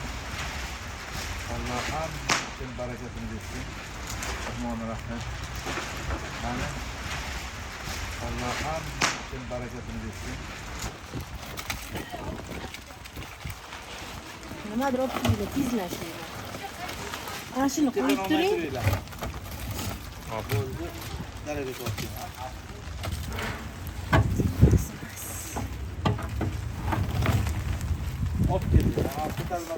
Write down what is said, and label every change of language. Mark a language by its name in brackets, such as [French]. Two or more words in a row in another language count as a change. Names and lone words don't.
[Turkish] Allah'ım senin bereketini versin. [Arabic] الرحمن الرحيم. آمين. [Turkish] Allah'ım senin bereketini versin. [Uzbek] Nimadir olib keldi, tezlashinglar. Ana shuni qo'yib turing. Bo'ldi. Daraga torting. [Turkish] Hop geliyor. Artık